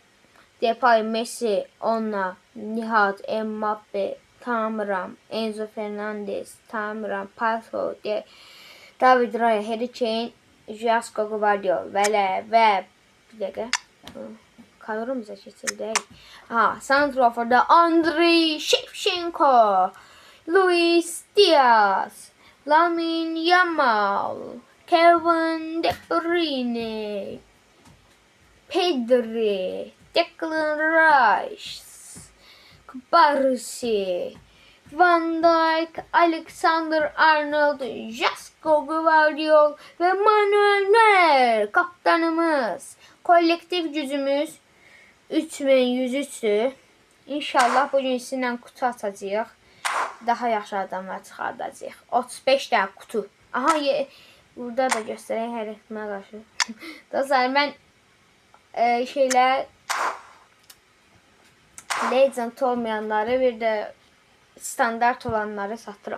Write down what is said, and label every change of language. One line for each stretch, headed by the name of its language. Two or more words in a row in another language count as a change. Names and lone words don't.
Azerbaijani: Depay, Messi, Onna, Nihat, Mbappe, Tamram, Enzo Fernandez, Tamram, Paso, David Raya, Harry Kane, Jasko Gvardiol və bir dəqiqə. Kadromuza keçildi. Santraforda Andriy Shevchenko,
Turkish: Luis Diaz, Lamine Yamal, Kevin De Bruyne, Pedri, Declan Rice, Barsi, Van Dijk, Alexander Arnold, Jasko Gvardiol ve Manuel Neuer kaptanımız. Kolektif gücümüz 3103'tür.
Azerbaijani: İnşallah bugün sizinlə kutu açacağıq. Daha yaxşı adamlar çıxardacağıq. 35 dənə kutu. Aha, burada da göstərək hər ehtimala qarşı. Dostlar, mən legend olmayanları, bir de standart olanları satıram.